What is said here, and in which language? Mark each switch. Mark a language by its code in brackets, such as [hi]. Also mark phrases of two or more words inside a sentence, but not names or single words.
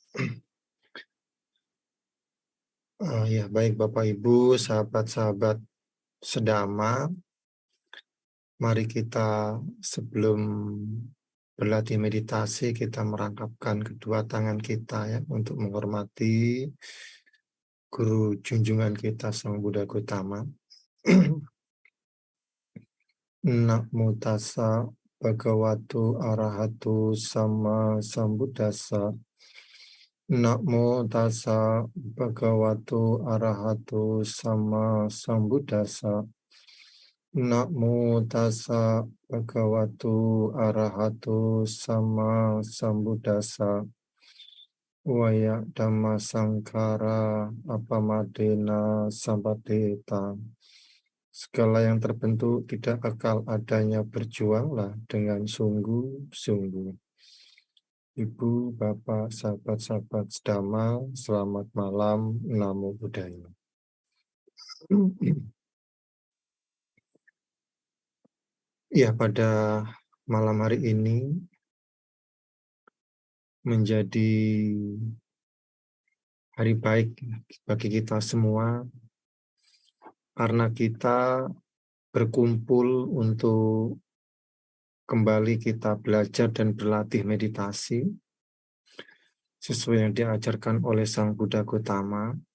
[id] Ya, baik Bapak Ibu, sahabat-sahabat sedama. Mari kita sebelum berlatih meditasi kita merangkapkan kedua tangan kita ya untuk menghormati Guru junjungan kita Sang Buddha Gautama. [pi] Namo tassa bhagavato arahato sama sambuddhassa. Namo tassa bhagavato arahato sama sambuddhassa. Namo tassa bhagavato arahato sama sambuddhassa. Waya dhamma sangkara apamadena sampateta. [id] Segala yang terbentuk tidak kekal adanya, berjuanglah dengan sungguh-sungguh. Ibu, Bapak, sahabat-sahabat sedama, selamat malam, [pi] Namo Buddhaya. [id] Ya, pada malam hari ini menjadi hari baik bagi kita semua, karena kita berkumpul untuk kembali kita belajar dan berlatih meditasi sesuai yang diajarkan oleh Sang Buddha Gautama.